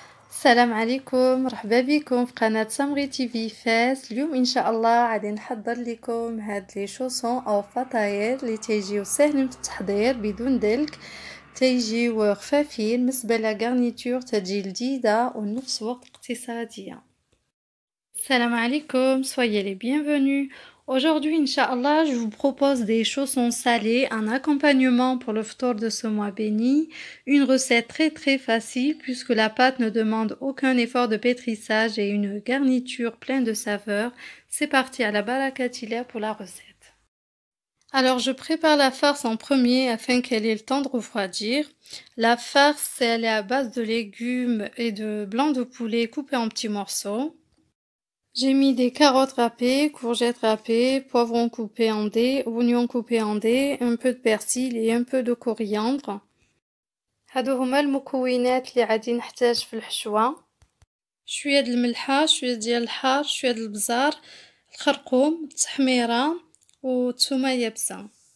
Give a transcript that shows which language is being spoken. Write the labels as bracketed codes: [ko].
[ar] السلام عليكم، مرحبا بكم في قناة سمغي تي في فاس. اليوم ان شاء الله غادي نحضر لكم هاد لي شوسون او فطاير اللي تيجيو ساهلين في التحضير بدون دلك، تيجيو خفافين بالنسبه لا غارنيتور تجي لذيذه ونفس الوقت اقتصاديه. [fr] Salam alaikum, soyez les bienvenus. Aujourd'hui, Inch'Allah, je vous propose des chaussons salés, un accompagnement pour le ftour de ce mois béni, une recette très facile puisque la pâte ne demande aucun effort de pétrissage et une garniture pleine de saveurs. C'est parti à la barakatila pour la recette. Alors, je prépare la farce en premier afin qu'elle ait le temps de refroidir. La farce, elle est à base de légumes et de blanc de poulet coupé en petits morceaux. J'ai mis des carottes râpées, courgettes râpées, poivrons coupés en dés, oignons coupés en dés, un peu de persil et un peu de coriandre. [ar] هادو هما المكونات اللي غادي نحتاج في الحشوة. شوية د الملحة، شوية ديال الحار، شوية د البزار، الخرقوم، التحميرة والثومة يابسة.